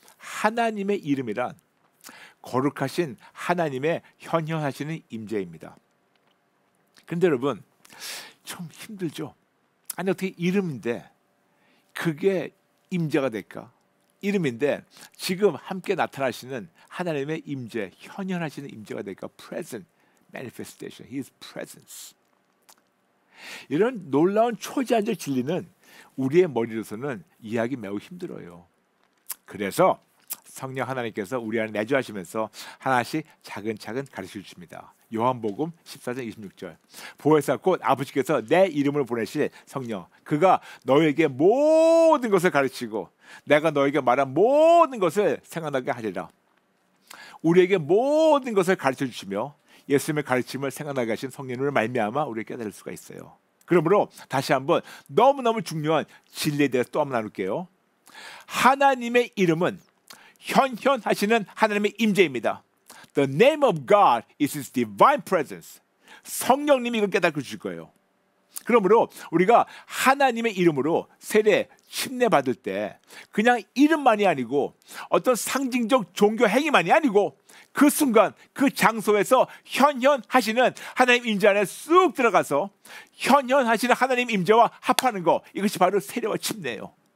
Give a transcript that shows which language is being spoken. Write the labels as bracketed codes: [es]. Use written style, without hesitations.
[ko] 하나님의 이름이란 거룩하신 하나님의 현현하시는 임재입니다. 그런데 여러분 좀 힘들죠? 아니 어떻게 이름인데 그게 임재가 될까? 이름인데 지금 함께 나타나시는 하나님의 임재, 현현하시는 임재가 될까? [en] Present manifestation, His presence. [ko] 이런 놀라운 초자연적 진리는 우리의 머리로서는 이해하기 매우 힘들어요. 그래서 성령 하나님께서 우리 안에 내주하시면서 하나씩 차근차근 가르쳐 주십니다. 요한복음 14장 26절 보혜사 곧 아버지께서 내 이름을 보내실 성령 그가 너에게 모든 것을 가르치고 내가 너에게 말한 모든 것을 생각나게 하리라. 우리에게 모든 것을 가르쳐 주시며 예수님의 가르침을 생각나게 하신 성령을 말미암아 우리가 깨달을 수가 있어요. 그러므로 다시 한번 너무너무 중요한 진리에 대해서 또 한번 나눌게요. 하나님의 이름은 현현하시는 하나님의 임재입니다. [en] The name of God is His divine presence. [ko] 성령님이 이걸 깨닫게 주실 거예요. 그러므로 우리가 하나님의 이름으로 세례, 침례 받을 때 그냥 이름만이 아니고 어떤 상징적 종교 행위만이 아니고 그 순간 그 장소에서 현현하시는 하나님 임재 안에 쑥 들어가서 현현하시는 하나님 임재와 합하는 거 이것이 바로 세례와 침례예요.